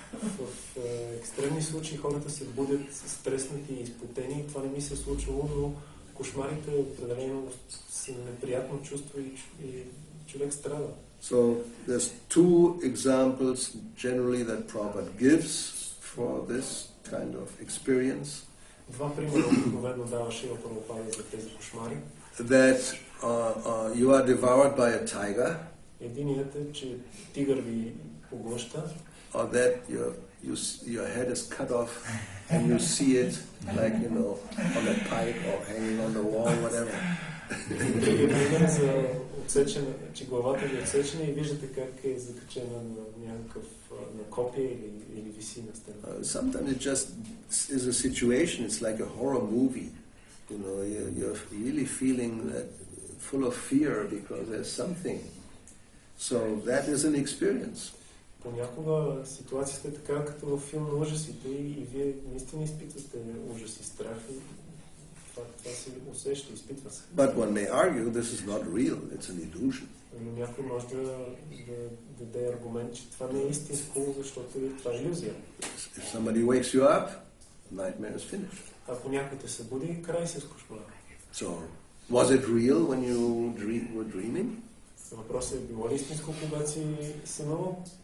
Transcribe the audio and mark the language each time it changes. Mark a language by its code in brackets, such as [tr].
[bg] В екстремни случаи хората се будят стреснати и изпотени и това не ми се е случвало, но кошмарите определено са неприятно чувство и човек страда. [en] So there's two examples generally that Prabhupada gives for this kind of experience. [bg] Два примера обикновено даваше Прабхупада за тези кошмари. [en] That you are devoured by a tiger. [bg] Единият е, че тигър ви поглъща. [en] Or that your head is cut off and you see it like, on a pike or hanging on the wall, whatever. [bg] Другият пример за отсечена, че главата ви е отсечена и виждате как е закачена на някакъв на копия или виси на стена. [en] Sometimes it just is a situation, it's like a horror movie. You're really feeling that full of fear because there's something. So that is an experience. [bg] Понякога ситуацията е така, като във филм на ужасите и вие наистина изпитвате ужас и страх и това се усеща, изпитва се. [en] But one may argue this is not real, it's an illusion. [bg] Но някой може да даде аргумент, че това не е истинско, защото това е илюзия. [en] If somebody wakes you up, nightmare is finished. [bg] Ако някой те събуди, край се с кошмара. [en] So, was it real when you were dreaming? [bg] Въпросът е, било ли истинско, когато си сънувал?